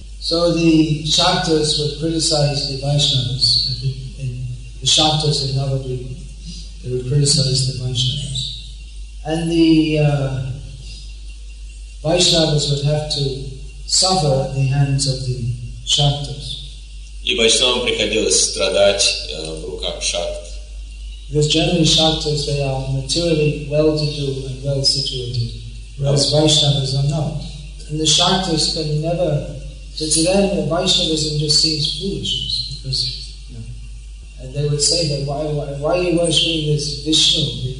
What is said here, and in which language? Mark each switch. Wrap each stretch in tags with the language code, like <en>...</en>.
<en>So the Shaktas would criticize the Vaishnavas. The Shaktas in Navadvip, they would criticize the Vaishnavas. And the Vaishnavas would have to suffer at the hands of the Shaktas.</en> <ru>И Вайшнавам приходилось страдать в руках шакт.</ru> <en>Because generally Shaktas, they are materially well-to-do and well-situated, whereas Vaishnavas are not. And the Shaktas can never, so to them Vaishnavism just seems foolishness, because and they would say that why are you worshipping this Vishnu?</en>